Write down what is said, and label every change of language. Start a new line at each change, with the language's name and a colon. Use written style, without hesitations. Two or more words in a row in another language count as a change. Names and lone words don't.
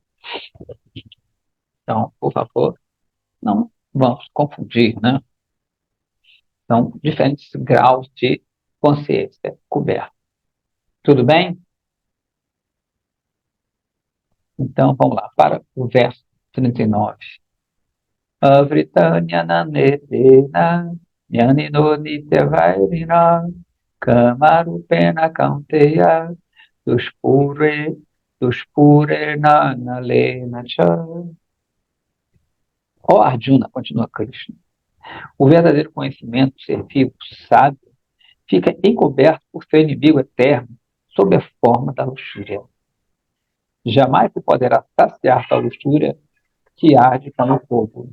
Portuguese: Então, por favor, não vamos confundir, né? São diferentes graus de consciência coberta. Tudo bem? Então, vamos lá, para o verso 39.
Sanskrit: आवृतं ज्ञानमेतेन ज्ञानिनो नित्यवैरिणा कामरूपेण कौन्तेय दुष्पूरे दुष्पूरेण अनलेन च.
Portuguese: Ó Arjuna, continua Krishna, o verdadeiro conhecimento, ser vivo, sábio, fica encoberto por seu inimigo eterno sob a forma da luxúria. Jamais se poderá saciar da luxúria que arde como o fogo.